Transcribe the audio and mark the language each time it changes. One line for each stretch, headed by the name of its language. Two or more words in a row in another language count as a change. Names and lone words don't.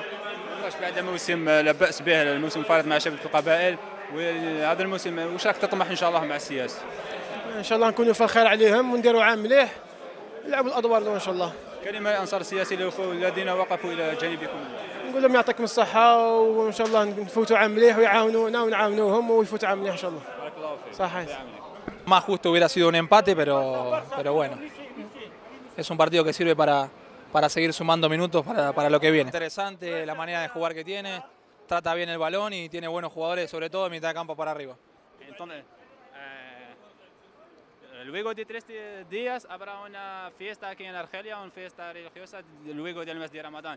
Arabic: واش بعد موسم لا باس به الموسم الفارط مع شباب القبائل وهذا الموسم واش راك تطمح ان شاء الله مع السياسه؟ ان شاء الله نكونوا فخير عليهم ونديروا عام مليح نلعبوا الادوار دو ان شاء الله. كلمه للانصار السياسي الذين وقفوا الى جانبكم. نقول لهم يعطيكم الصحه وان شاء الله نفوتوا عام مليح ويعاونونا ونعاونوهم ويفوتوا عام مليح ان شاء الله. بارك الله فيك. صحيح.
Spanish: Más justo hubiera sido un empate, pero bueno, es un partido que sirve para seguir sumando minutos para lo que viene. Interesante la manera de jugar que tiene, trata bien el balón y tiene buenos jugadores, sobre todo en mitad de campo para arriba. Entonces, luego de 3 días habrá una fiesta aquí en Argelia, una fiesta religiosa luego del mes de Ramadán.